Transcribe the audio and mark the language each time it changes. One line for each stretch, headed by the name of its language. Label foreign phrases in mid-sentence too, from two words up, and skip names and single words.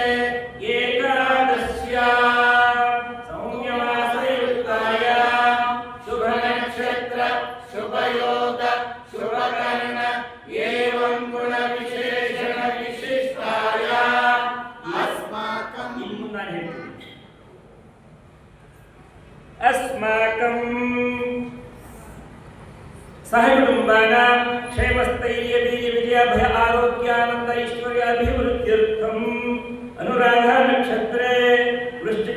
Sanskrit: ಏಕಾದಶ್ಯಾಂ ಸೌಮ್ಯಮಾಸಯುಕ್ತಾಯಾಂ ಶುಭ ನಕ್ಷತ್ರ ಶುಭಯೋಗ ಶುಭಕರ್ಣ ಏವಂ ಗುಣ ವಿಶೇಷಣ ವಿಶಿಷ್ಟಾಯಾಂ ಅಸ್ಮಾಕಂ
Kannada: ಇನ್ನು ನಾನು ಹೇಳ್ತೀನಿ.
Sanskrit: ಅಸ್ಮಾಕಂ सहकुटुम्बानां क्षेमस्थैर्य वीर्य विजयाभय आरोग्यानंद ऐश्वर्याभिवृद्ध्यर्थम् अनुराधा नक्षत्रे वृश्चिक